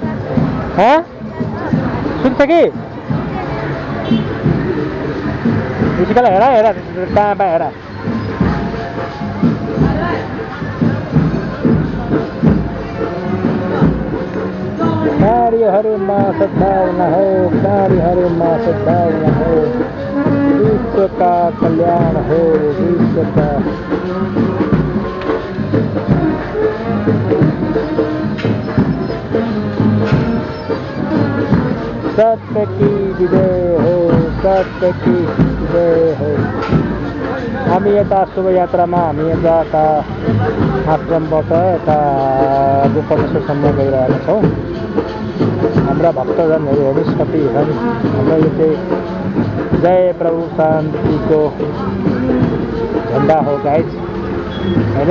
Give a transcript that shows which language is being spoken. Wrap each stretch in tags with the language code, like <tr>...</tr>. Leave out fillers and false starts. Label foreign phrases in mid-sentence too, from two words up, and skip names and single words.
<ne>सुन्छ कि ऋषिकालाई हेर हेर कहाँ पा हेर। कार्यहरूमा सद्भावना हो, कार्यहरूमा सद्भावना हो।</ne> <hi>विश्व का कल्याण हो, विश्व का। सत्य की विजय हो, सत्य की विजय हो।</hi> <ne>हामी यता शोभायात्रामा हामी यता आश्रमबाट यता गोकर्णेश्वरसम्म गइरहेका छौँ। हाम्रा भक्तजनहरू हेर्नुहोस् कति छन्। हाम्रो यो चाहिँ जय प्रभु शान्तिको झन्डा हो गाइज, होइन?</ne>